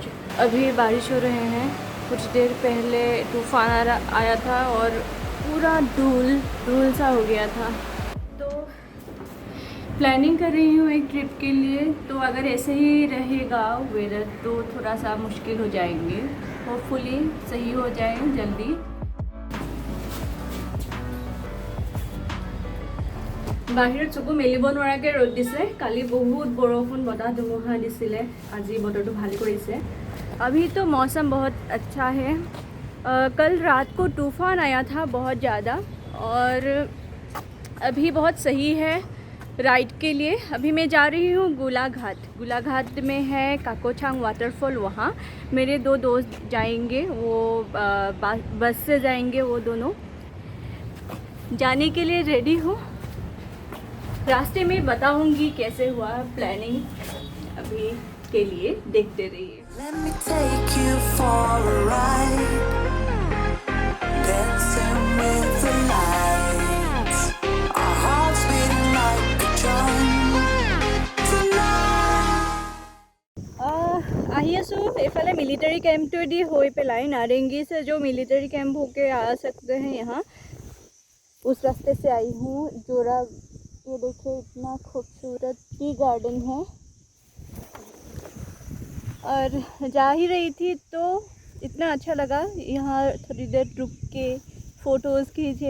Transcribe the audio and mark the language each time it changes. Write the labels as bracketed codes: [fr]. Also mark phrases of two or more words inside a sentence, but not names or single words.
[hi] अभी बारिश हो रहे हैं, कुछ देर पहले तूफान आया था और पूरा धूल सा हो गया था। तो प्लानिंग कर रही हूँ एक ट्रिप के लिए, तो अगर ऐसे ही रहेगा वेदर तो थोड़ा सा मुश्किल हो जाएंगे। होपफुली सही हो जाए जल्दी। [as] বাহিৰত চকু মেলিব নোৱাৰাকৈ ৰ'দ দিছে। কালি বহুত বৰষুণ বতাহ ধুমুহা দিছিলে, আজি বতৰটো ভাল কৰিছে। [hi] अभी तो मौसम बहुत अच्छा है। कल रात को तूफ़ान आया था बहुत ज़्यादा, और अभी बहुत सही है राइड के लिए। अभी मैं जा रही हूँ गोलाघाट में है काकोचांग वाटरफॉल। वहाँ मेरे दो दोस्त जाएंगे, वो बस से जाएंगे। वो दोनों जाने के लिए रेडी हूँ। रास्ते में बताऊंगी कैसे हुआ प्लानिंग। अभी के लिए देखते रहिए। [en] Let me take you for a ride, dancing with the lights, our hearts beating like a drum tonight. [as] আহি আছোঁ এইফালে [hi] मिलिट्री कैंप दी हो पेलाई नारंगी से जो मिलिट्री कैंप होके आ सकते हैं यहाँ, उस रास्ते से आई हूँ। जोरा ये देखिए, इतना खूबसूरत टी गार्डन है। और जा ही रही थी तो इतना अच्छा लगा, यहाँ थोड़ी देर रुक के फ़ोटोज़ खींचे।